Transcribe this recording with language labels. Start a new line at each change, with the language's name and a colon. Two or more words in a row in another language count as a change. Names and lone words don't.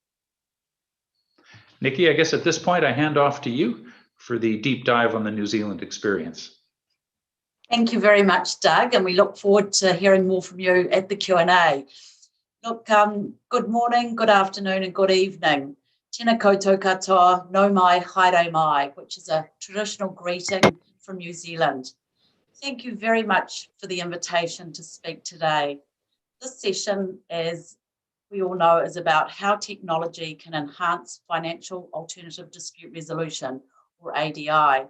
English: Nikki, I guess at this point, I hand off to you for the deep dive on the New Zealand experience. Thank you very much, Doug, and we look forward to hearing more from you at the Q&A. Look, good morning, good afternoon, and good evening.
Māori: Tēnā koutou katoa, no mai, haere mai,
English: which is a traditional greeting from New Zealand. Thank you very much for the invitation to speak today. This session, as we all know, is about how technology can enhance financial alternative dispute resolution, or ADI.